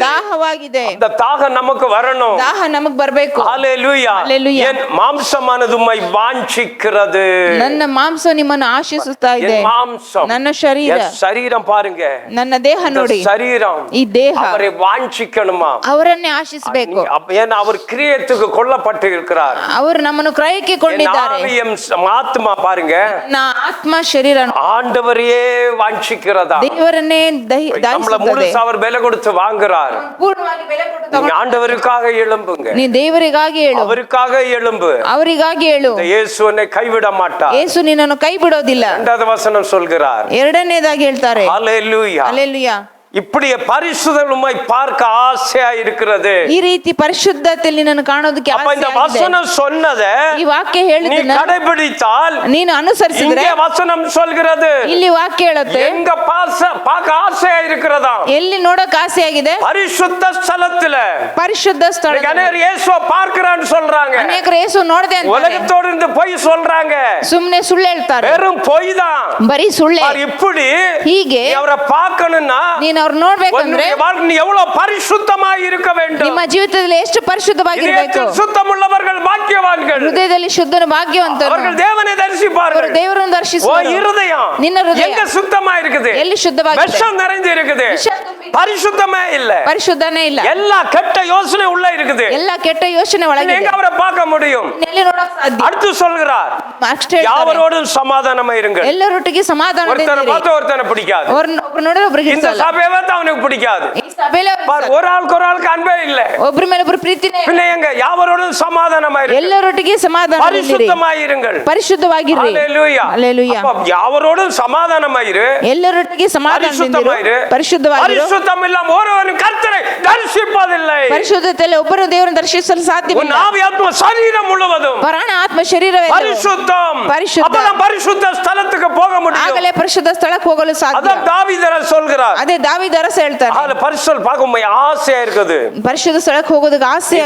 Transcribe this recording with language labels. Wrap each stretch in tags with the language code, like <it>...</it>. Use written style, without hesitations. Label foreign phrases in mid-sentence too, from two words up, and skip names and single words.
<kn>ದಾಹವಾಗಿದೆ.</kn> <ta>அந்த தாகம் நமக்கு வரணும்.</ta> <kn>ದಾಹ ನಮಗ್ ಬರ್ಬೇಕು.</kn> <ta>ஹalleluya. ஹalleluya. என் மாம்சமானது உம்மை வாஞ்சிக்கிறது.</ta> <kn>ನನ್ನ ಮಾಂಸ ನಿಮ್ಮನ್ನು ಆಶಿಸುತ್ತಾ ಇದೆ.</kn> <ta>என் மாம்சம்,</ta> <kn>ನನ್ನ ಶರೀರ,</kn> <ta>என் சரீரம் பாருங்க,</ta> <kn>ನನ್ನ ದೇಹ ನೋಡಿ,</kn> <ta>சரீரம்</ta> <kn>ಈ ದೇಹ</kn> <ta>அவரை வாஞ்சிக்கணுமா,</ta> <kn>ಅವರನ್ನೇ ಆಶಿಸಬೇಕು.</kn> <ta>ஏன்னா அவர் கிரியத்துக்கு கொல்லப்பட்டு இருக்கிறார்.</ta> <kn>ಅವರು ನಮ್ಮನ್ನು ಕ್ರಯಕ್ಕೆ ಕೊಂಡಿದ್ದಾರೆ.</kn> <ta>ஆத்மா பாருங்க,</ta> <kn>ನನ್ನ ಆತ್ಮ ಶರೀರ</kn> <ta>ஆண்டவரையே வாஞ்சிக்கிறதா,</ta> <kn>ದೇವರನ್ನೇ</kn> <ta>நம்மள முழுசா அவர் ಬೆಲೆ கொடுத்து வாங்குறார்.</ta> <kn>ಪೂರ್ಣವಾಗಿ ಬೆಲೆ ಕೊಟ್ಟು</kn> <ta>நீங்க</ta> <kn>ತಗೊಂಡು</kn> <ta>ஆண்டவருக்காக எழும்புங்க,</ta> <kn>ನೀ ದೇವರಿಗಾಗಿ ಹೇಳು,</kn> <ta>அவருக்காக எழும்பு.</ta> <kn>ಅವರಿಗಾಗಿ ಹೇಳು.</kn> <ta>இயேசு உன்னை கைவிட மாட்டார்.</ta> <kn>ಯೇಸು ನಿನ್ನನ್ನು ಕೈ ಬಿಡೋದಿಲ್ಲ.</kn> <ta>2வது வசனம் சொல்கிறார்.</ta> <kn>ಎರಡನೇದಾಗಿ ಹೇಳ್ತಾರೆ,</kn> <ta>ஹalleluya.</ta> <kn>ಹಲ್ಲೆಲೂಯಾ.</kn> <ta>இப்படி பரிசுத்தம் உம்மை பார்க்க ஆசையா இருக்கிறது.</ta> <kn>ಈ ರೀತಿ ಪರಿಶುದ್ಧತೆಯಲ್ಲಿ ನಿನ್ನನ್ನು ಕಾಣೋದಕ್ಕೆ</kn> <ta>அப்ப இந்த</ta> <kn>ಆಸೆ ಆಗಿದೆ.</kn> <ta>வசனம் சொன்னதை</ta> <kn>ಈ ವಾಕ್ಯ</kn> <ta>நீ</ta> <kn>ಹೇಳಿದ್ದನ್ನ</kn> <ta>கடைபிடித்தால்,</ta> <kn>ನೀನು ಅನುಸರಿಸಿದ್ರೆ,</kn> <ta>இங்கே வசனம் சொல்கிறது,</ta> <kn>ಇಲ್ಲಿ ವಾಕ್ಯ ಹೇಳುತ್ತೆ,</kn> <ta>எங்க பார்க்க ஆசையா இருக்கிறதா,</ta> <kn>ಎಲ್ಲಿ ನೋಡಕ್ ಆಸೆ ಆಗಿದೆ,</kn> <ta>பரிசுத்த ஸ்தலத்துல.</ta> <kn>ಪರಿಶುದ್ಧ ಸ್ಥಳ.</kn> <ta>அநேகர் இயேசுவை பார்க்கறான்னு சொல்றாங்க,</ta> <kn>ಅನೇಕರು ಯೇಸು ನೋಡದೆ ಅಂತಾರೆ.</kn> <ta>உலகத்தோடு இருந்து பொய் சொல்றாங்க,</ta> <kn>ಸುಮ್ನೆ ಸುಳ್ಳು ಹೇಳ್ತಾರೆ,</kn> <ta>வெறும் பொய் தான்.</ta> <kn>ಬರೀ ಸುಳ್ಳೆ.</kn> <ta>இப்படி</ta> <kn>ಹೀಗೆ</kn> <ta>நீ அவரை பார்க்கணும்னா</ta> <kn>ನೀನು ಅವ್ರು ನೋಡ್ಬೇಕಂದ್ರೆ</kn> <ta>நீ எவ்வளவு பரிசுத்தமாய் இருக்க வேண்டும்.</ta> <kn>ನಿಮ್ಮ ಜೀವಿತದಲ್ಲಿ ಎಷ್ಟು ಪರಿಶುದ್ಧವಾಗಿರಬೇಕು.</kn> <ta>சுத்தமுள்ளவர்கள் பாக்கியவான்கள்,</ta> <kn>ಹೃದಯದಲ್ಲಿ ಶುದ್ಧನ ಭಾಗ್ಯವಂತರು,</kn> <ta>அவர்கள் தேவனை தரிசிப்பார்கள்.</ta> <kn>ದೇವರನ್ನು ದರ್ಶಿಸುವರು.</kn> <ta>இருதயம்</ta> <kn>ನಿನ್ನ ಹೃದಯ</kn> <ta>எங்க சுத்தமா இருக்குது,</ta> <kn>ಎಲ್ಲಿ ಶುದ್ಧವಾಗಿದೆ,</kn> <ta>விஷம் நிறைஞ்சு இருக்குது,</ta> <kn>ವಿಷ ತುಂಬಿ</kn> <ta>பரிசுத்தமே இல்ல,</ta> <kn>ಪರಿಶುದ್ಧನೇ ಇಲ್ಲ,</kn> <ta>எல்லா கெட்ட யோசனை உள்ள இருக்குது.</ta> <kn>ಎಲ್ಲ ಕೆಟ್ಟ ಯೋಚನೆ ಒಳಗಿದೆ.</kn> <ta>எங்க அவரை பார்க்க முடியும்?</ta> <kn>ಎಲ್ಲಿ ನೋಡಕ್ ಸಾಧ್ಯ?</kn> <ta>அடுத்து சொல்கிறார்,</ta> <kn>ಅಷ್ಟೇ ಹೇಳ್ತಾರೆ,</kn> <ta>யாவரோடும் சமாதானமா இருங்கள்.</ta> <kn>ಎಲ್ಲರೊಟ್ಟಿಗೆ</kn> <ta>ஒருத்தனை</ta> <kn>ಸಮಾಧಾನದಿಂದ</kn> <ta>பார்த்து ஒருத்தனை பிடிக்காது,</ta> <kn>ಒಬ್ರು ನೋಡಿದ್ರೆ ಒಬ್ರಿಗೆ</kn> <ta>இந்த</ta> <kn>ಇಷ್ಟಲ್ಲ.</kn> <ta>சபையை பார்த்து அவனுக்கு பிடிக்காது,</ta> <kn>ಈ ಸಭೆಯಲ್ಲಿ</kn> <ta>பார், ஒரு ஆளுக்கு அன்பே இல்ல.</ta> <kn>ಒಬ್ರ ಮೇಲೆ ಒಬ್ರು ಪ್ರೀತಿನೇ</kn> <ta>பின்ன எங்க யாவரோடும் சமாதானமாயிருங்கள்,</ta> <kn>ಎಲ್ಲರೊಟ್ಟಿಗೆ ಸಮಾಧಾನ</kn> <ta>பரிசுத்தமாயிருங்கள்.</ta> <kn>ಪರಿಶುದ್ಧವಾಗಿರ್ರಿ.</kn> <ta>ஹalleluya. ஹalleluya. அப்ப யாவரோடும் சமாதானமாயிரு,</ta> <kn>ಎಲ್ಲರೊಟ್ಟಿಗೆ</kn> <ta>பரிசுத்தமாயிரு.</ta> <kn>ಪರಿಶುದ್ಧವಾಗಿರು.</kn> <ta>பரிசுத்தம் இல்லாம ஒருவனும் கர்த்தரை தரிசிப்பதில்லை.</ta> <kn>ಪರಿಶುದ್ಧತೆಯಲ್ಲಿ ಒಬ್ಬರು ದೇವರನ್ನು ದರ್ಶಿಸಲು</kn> <ta>உன்</ta> <kn>ಸಾಧ್ಯವಿಲ್ಲ.</kn> <ta>ஆவி ஆத்மா சரீரம் முழுவதும்</ta> <kn>ಪ್ರಾಣ ಆತ್ಮ ಶರೀರವೇ</kn> <ta>பரிசுத்தம். பரிசுத்தம். அப்பதான் பரிசுத்த ஸ்தலத்துக்கு போக முடியும்.</ta> <kn>ಆಗಲೇ ಪರಿಶುದ್ಧ ಸ್ಥಳಕ್ಕೆ ಹೋಗಲು ಸಾಧ್ಯ.</kn> <ta>அதான் தாவீதர் சொல்கிறார்.</ta> <kn>ಅದೇ ದಾವೀದ ಅರಸ ಹೇಳ್ತಾರೆ,</kn> <ta>அதுல பரிசுத்தம் பார்க்கும்போது ஆசையா இருக்குது.</ta> <kn>ಪರಿಶುದ್ಧ ಸ್ಥಳಕ್ಕೆ ಹೋಗೋದಕ್ಕೆ ಆಸೆ ಆಗಿದೆ.</kn>